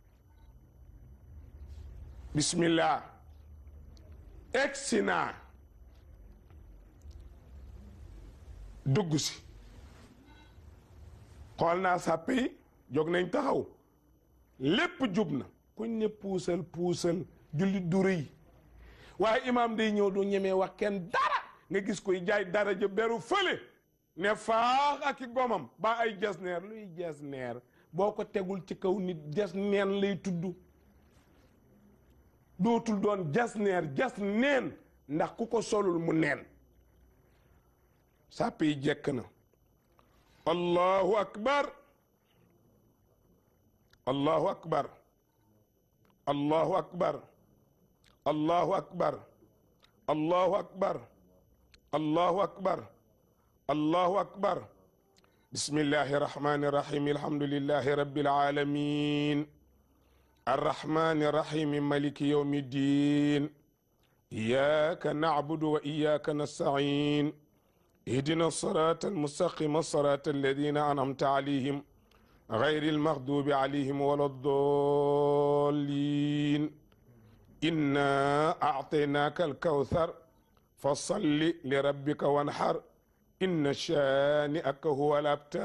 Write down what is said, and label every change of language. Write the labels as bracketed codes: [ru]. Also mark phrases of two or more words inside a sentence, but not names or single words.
[wo] bismillah egsi naa dugg si xool naa sàpp yi jóg nañ taxaw lépp jub na kuñ ne puusal puusal jullit du rëy waaye imaam day ñëw du ñemee wax kenn dara nga gis koy jaay daraja beru fële ne faax ak i gomam ba ay jasneer. luy jasneer boo ko tegul ci kaw nit jas neen lay tudd, dootul doon jasneer jas neen, ndax ku ko solul mu neen. sàpp yi jekk na. [ar] الله أكبر الله أكبر الله أكبر الله أكبر الله أكبر الله أكبر الله أكبر. بسم الله الرحمن الرحيم الحمد لله رب العالمين الرحمن الرحيم مالك يوم الدين إياك نعبد وإياك نستعين اهدنا الصراط المستقيم صراط الذين أنعمت عليهم غير المغضوب عليهم ولا الضالين إنا أعطيناك الكوثر فصل لربك وانحر إن شانئك هو الأبتر.